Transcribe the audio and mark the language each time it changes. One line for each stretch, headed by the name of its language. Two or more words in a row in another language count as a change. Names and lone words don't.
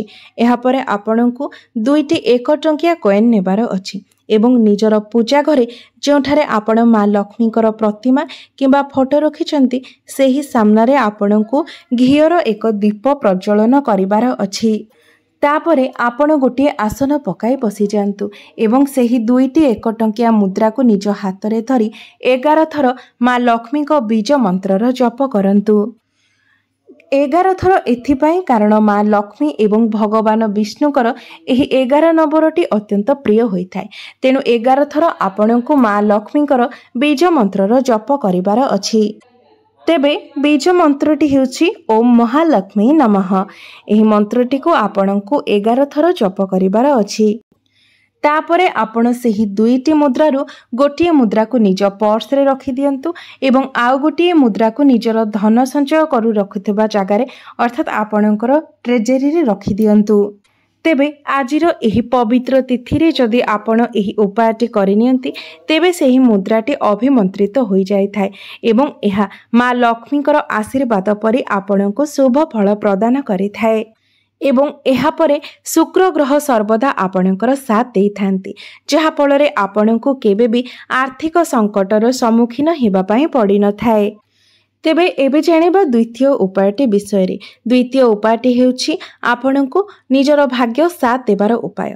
Odia: ଏହା ପରେ ଆପଣ କୁ 2ଟି 1 ଟଙ୍କିଆ କଏନ ନେବାର ଅଛି ଏବଂ ନିଜର ପୂଜା ଘରେ ଯେଉଁଠାରେ ଆପଣ ମା' ଲକ୍ଷ୍ମୀଙ୍କର ପ୍ରତିମା କିମ୍ବା ଫଟୋ ରଖିଛନ୍ତି ସେହି ସାମ୍ନାରେ ଆପଣ କୁ ଘିଅର ଏକ ଦୀପ ପ୍ରଜ୍ୱଳନ କରିବାର ଅଛି। ତା'ପରେ ଆପଣ ଗୋଟେ ଆସନ ପକାଇ ବସି ଯାଆନ୍ତୁ ଏବଂ ସେହି 2ଟି 1 ଟଙ୍କିଆ ମୁଦ୍ରା କୁ ନିଜ ହାତ ରେ ଧରି 11 ଥର ମା' ଲକ୍ଷ୍ମୀ କୁ ବୀଜ ମନ୍ତ୍ରର ଜପ କରନ୍ତୁ। 11 ଥର ଏଥିପାଇଁ କାରଣ ମା' ଲକ୍ଷ୍ମୀ ଏବଂ ଭଗବାନ ବିଷ୍ଣୁଙ୍କର ଏହି 11 ନମ୍ବରଟି ଅତ୍ୟନ୍ତ ପ୍ରିୟ ହୋଇଥାଏ, ତେଣୁ 11 ଥର ଆପଣ କୁ ମା' ଲକ୍ଷ୍ମୀଙ୍କର ବୀଜ ମନ୍ତ୍ରର ଜପ କରିବାର ଅଛି। ତେବେ ବୀଜ ମନ୍ତ୍ରଟି ହେଉଛି
Sanskrit: ओम महालक्ष्मी नमः।
Odia: ଏହି ମନ୍ତ୍ରଟି କୁ ଆପଣ କୁ 11 ଥର ଜପ କରିବାର ଅଛି। ତା'ପରେ ଆପଣ ସେହି 2ଟି ମୁଦ୍ରାରୁ ଗୋଟିଏ ମୁଦ୍ରା କୁ ନିଜ ପର୍ସ ରେ ରଖି ଦିଅନ୍ତୁ ଏବଂ ଆଉ ଗୋଟିଏ ମୁଦ୍ରା କୁ ନିଜର ଧନ ସଞ୍ଚୟ କରୁ ରଖୁଥିବା ଜାଗାରେ ଅର୍ଥାତ ଆପଣଙ୍କର ଟ୍ରେଜରି ରେ ରଖି ଦିଅନ୍ତୁ। ତେବେ ଆଜିର ଏହି ପବିତ୍ର ତିଥି ରେ ଯଦି ଆପଣ ଏହି ଉପାୟଟି କରିନିଅନ୍ତି ତେବେ ସେହି ମୁଦ୍ରାଟି ଅଭିମନ୍ତ୍ରିତ ହୋଇ ଯାଇ ଥାଏ ଏବଂ ଏହା ମା' ଲକ୍ଷ୍ମୀଙ୍କର ଆଶୀର୍ବାଦ ପରି ଆପଣ କୁ ଶୁଭ ଫଳ ପ୍ରଦାନ କରି ଥାଏ। ଏବଂ ଏହାପରେ ଶୁକ୍ର ଗ୍ରହ ସର୍ବଦା ଆପଣଙ୍କର ସାଥ ଦେଇଥାନ୍ତି ଯାହା ଫଳରେ ଆପଣଙ୍କୁ କେବେ ଭି ଆର୍ଥିକ ସଙ୍କଟର ସମ୍ମୁଖୀନ ହେବା ପାଇଁ ପଡ଼ି ନ ଥାଏ। ତେବେ ଏବେ ଜାଣିବା ଦ୍ୱିତୀୟ ଉପାୟଟି ବିଷୟ ରେ। ଦ୍ୱିତୀୟ ଉପାୟଟି ହେଉଛି ଆପଣଙ୍କୁ ନିଜର ଭାଗ୍ୟ ସାଥ ଦେବାର ଉପାୟ।